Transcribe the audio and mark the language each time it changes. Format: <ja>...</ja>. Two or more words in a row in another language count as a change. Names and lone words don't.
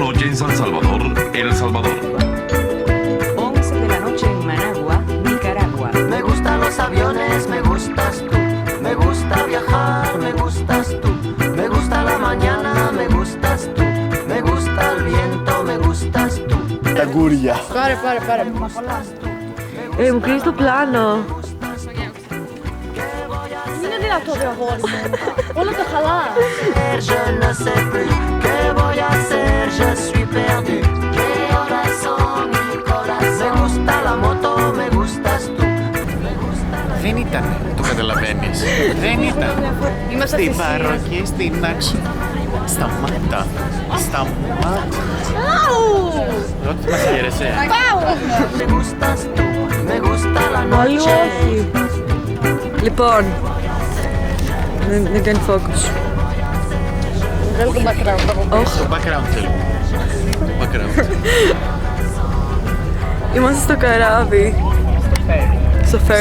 <es>en San Salvador, El Salvador. 11 de la noche en Managua, Nicaragua. Me gustan los aviones, me gustas tú. Me gusta viajar, me gustas tú. Me gusta la mañana, me gustas tú. Me gusta el viento, me gustas tú.</es> <el>Τα γκούρια. Πάρε. Μου κλείνεις το πλάνο. Είναι δυνατό το αγόρι μου. Όλο το χαλάς.</el> <fr>Je ne sais plus</fr> <es>que voy a hacer,</es> <fr>je suis perdu.</fr> <es>Que corazón, mi corazón. Me gusta la moto, me gustas tú.</es> <el>Δεν ήταν, το καταλαβαίνεις. Δεν ήταν. Είμαστε Στην θυσίες. παροχή, στην άξο. Σταμάτα. Ό,τι μας χαίρεσαι.</el> <es>Me gustas tú, me gusta la</es> <el>Όλοι</el> <es>noche.</es> <el>όχι. Λοιπόν, δεν κάνει focus. Βγάλω το background από πίσω. Το background θέλουμε. Το background. Είμαστε στο καράβι. Στο ferry</el>